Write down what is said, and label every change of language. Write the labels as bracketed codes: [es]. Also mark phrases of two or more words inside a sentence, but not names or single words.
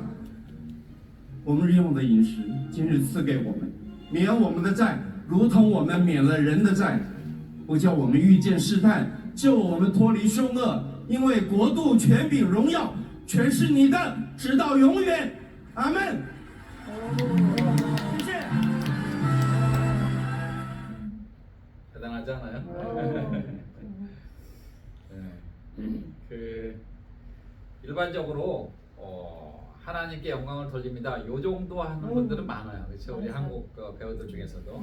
[zh] 我们日用的饮食，今日赐给我们，免我们的债，如同我们免了人的债，不叫我们遇见试探，救我们脱离凶恶，因为国度、权柄、荣耀。全是你的，直到永远，阿门。谢谢。 [ko] 대단하지 않아요? 네. 그 일반적으로 하나님께 영광을 돌립니다. 요 정도 하는 분들은 많아요. 그렇죠? 우리 한국 배우들 중에서도.